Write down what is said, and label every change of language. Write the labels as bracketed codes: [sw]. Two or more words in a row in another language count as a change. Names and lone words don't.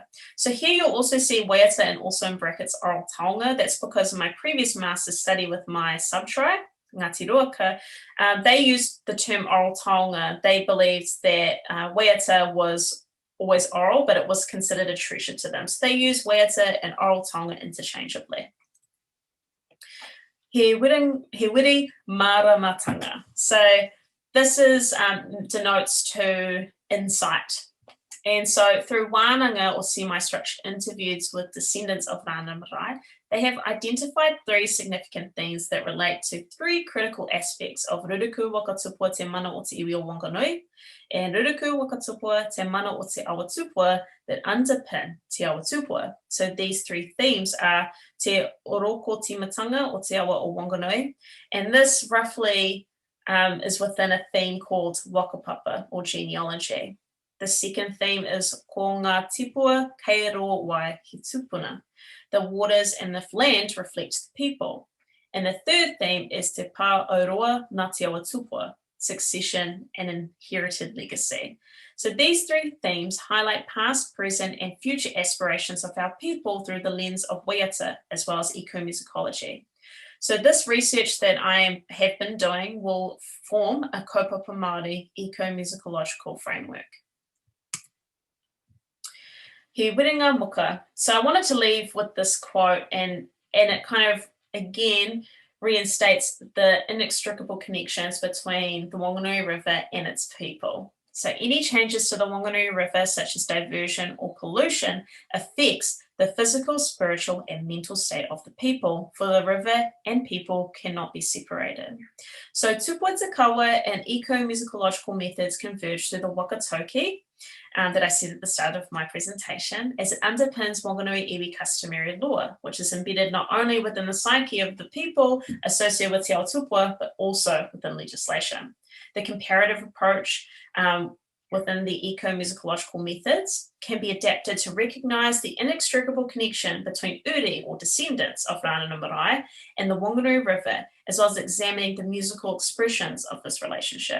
[en] So here you'll also see waiata and also in brackets oral taonga. That's because of my previous master's study with my sub-tribe, Ngāti Ruaka. They used the term oral taonga. They believed that waiata was always oral, but it was considered a treasure to them. So they use waiata and oral taonga interchangeably. [mi] He wiri maramatanga. [en] So this is denotes to insight. And so through wānanga or semi-structured interviews with descendants of Rana Marae, they have identified 3 significant things that relate to 3 critical aspects of Ruruku Wakatupua Te Mana o Te Iwi o Wanganui and Ruruku Wakatupua Te Mana o Te Awatupua that underpin Te Awatupua. So these 3 themes are [mi] Te Oroko Timatanga o Te Awa o Wanganui, [en] and this roughly is within a theme called Wakapapa or genealogy. The second theme is [mi] Ko ngā tipua kei ro wai he tupuna. [en] The waters and the land reflect the people. And the third theme is [mi] Te pā auroa ngā te awa tupua, [en] succession and inherited legacy. So these 3 themes highlight past, present and future aspirations of our people through the lens of waiata as well as ecomusicology. So this research that I have been doing will form a [mi] kaupapa Māori [en] ecomusicological framework. [mi] He wiringa muka. [en] So I wanted to leave with this quote, and it kind of again reinstates the inextricable connections between the Wanganui River and its people. So any changes to the Wanganui River, such as diversion or pollution, affects the physical, spiritual and mental state of the people, for the river and people cannot be separated. So [mi] tupua te kawa [en] and ecomusicological methods converge through the wakatoki that I said at the start of my presentation, as it underpins Wanganui iwi customary law, which is embedded not only within the psyche of the people associated with Te Autupua, but also within legislation. The comparative approach within the ecomusicological methods can be adapted to recognise the inextricable connection between uri or descendants of Rana Marae and the Wanganui River, as well as examining the musical expressions of this relationship.